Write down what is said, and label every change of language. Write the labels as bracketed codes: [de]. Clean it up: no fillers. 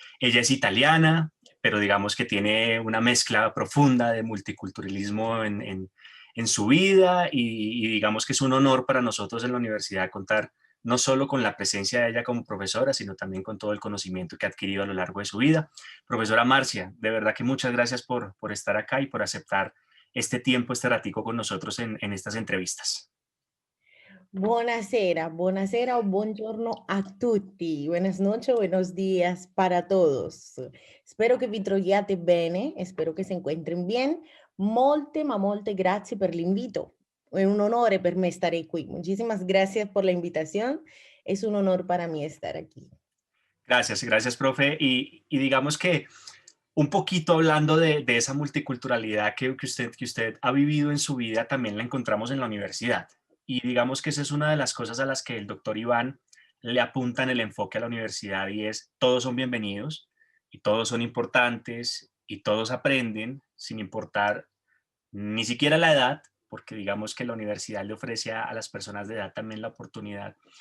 [es] Ella es italiana, pero digamos que tiene una mezcla profunda de multiculturalismo en su vida y digamos que es un honor para nosotros en la universidad contar no solo con la presencia de ella como profesora, sino también con todo el conocimiento que ha adquirido a lo largo de su vida. Profesora Marcia, de verdad que muchas gracias por estar acá y por aceptar este tiempo, este ratico con nosotros en estas entrevistas. [it] Buonasera, buonasera o buongiorno a tutti. [es] Buenas noches, buenos días para todos. [it] Spero che vi troviate bene, spero che [es] si encuentren bien. [it] Molte, ma molte grazie per l'invito. È un onore per me stare qui. [es] Muchísimas gracias por la invitación. Es un honor para mí estar aquí. Gracias, gracias, profe. Y digamos que un poquito hablando de esa multiculturalidad que usted ha vivido en su vida, también la encontramos en la universidad. Y digamos que esa es una de las cosas a las que el doctor Iván le apunta en el enfoque a la universidad y es todos son bienvenidos y todos son importantes y todos aprenden sin importar ni siquiera la edad, porque digamos que la universidad le ofrece a las personas de edad también la oportunidad.